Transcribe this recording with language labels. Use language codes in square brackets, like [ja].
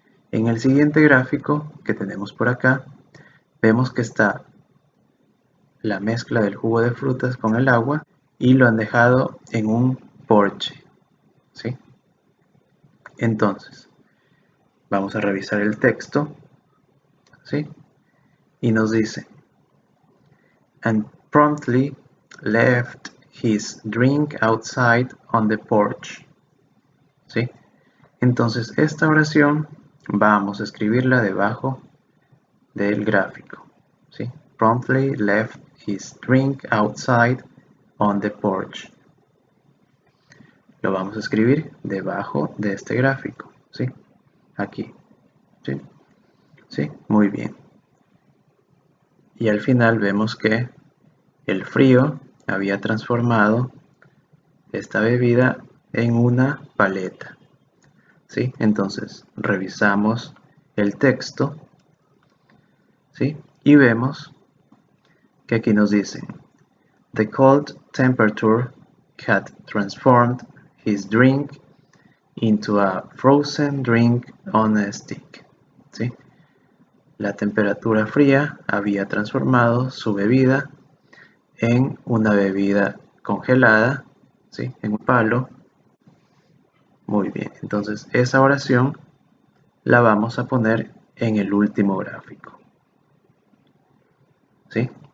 [es] En el siguiente gráfico que tenemos por acá, vemos que está la mezcla del jugo de frutas con el agua y lo han dejado en un porche, ¿sí? Entonces, vamos a revisar el texto, ¿sí? Y nos dice, [en] and promptly left his drink outside on the porch, [es] ¿sí? Entonces, esta oración vamos a escribirla debajo del gráfico, ¿sí? [en] Promptly left his drink outside on the porch. [es] Lo vamos a escribir debajo de este gráfico, ¿sí? Aquí, ¿sí? ¿Sí? Muy bien. Y al final vemos que el frío había transformado esta bebida en una paleta, ¿sí? Entonces, revisamos el texto, ¿sí? Y vemos que aquí nos dicen, [en] the cold temperature had transformed his drink into a frozen drink on a stick, [es] ¿sí? La temperatura fría había transformado su bebida en una bebida congelada, ¿sí? En un palo. Muy bien, entonces esa oración la vamos a poner en el último gráfico, ¿sí?